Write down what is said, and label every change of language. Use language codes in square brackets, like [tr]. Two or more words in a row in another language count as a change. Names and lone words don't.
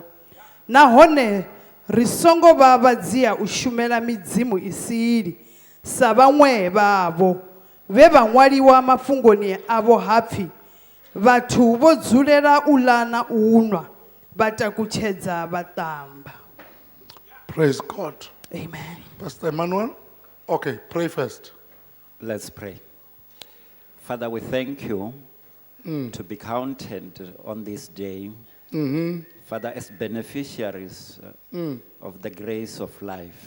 [ve] Nahone ri songo vha vhadzia u shumela midzimu isili sa vhaṅwe vhavho vhe vha ṅwaliwa mafhungoni avho hapfi vhathu vho dzulela u ḽa na u nwa vha takutshedza vhaṱamba. [en] Praise God. Amen. Pastor Emmanuel? Okay, pray first. Let's pray. Father, we thank you to be counted on this day. Father, as beneficiaries of the grace of life.